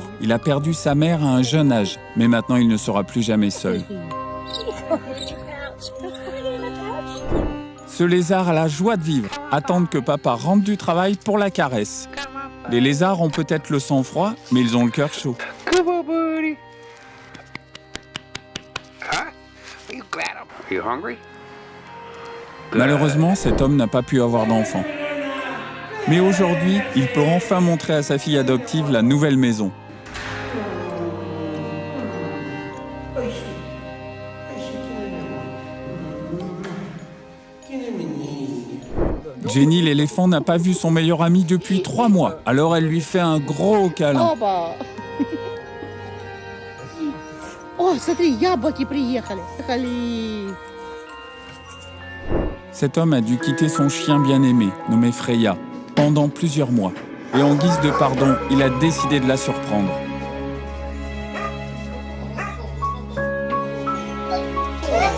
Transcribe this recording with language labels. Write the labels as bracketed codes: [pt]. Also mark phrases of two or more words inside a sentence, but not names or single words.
[fr] Il a perdu sa mère à un jeune âge, mais maintenant il ne sera plus jamais seul. Ce lézard a la joie de vivre, attendre que papa rentre du travail pour la caresse. Les lézards ont peut-être le sang froid, mais ils ont le cœur chaud. [en] Come on, buddy. Huh? You got him. Are you hungry? [fr] Malheureusement, cet homme n'a pas pu avoir d'enfant. Mais aujourd'hui, il peut enfin montrer à sa fille adoptive la nouvelle maison. Jenny l'éléphant n'a pas vu son meilleur ami depuis 3 mois. Alors elle lui fait un gros câlin. [ru] Оба! О, смотри, яблоки приехали. Приехали. [fr] Cet homme a dû quitter son chien bien-aimé, nommé Freya, pendant plusieurs mois. Et en guise de pardon, il a décidé de la surprendre.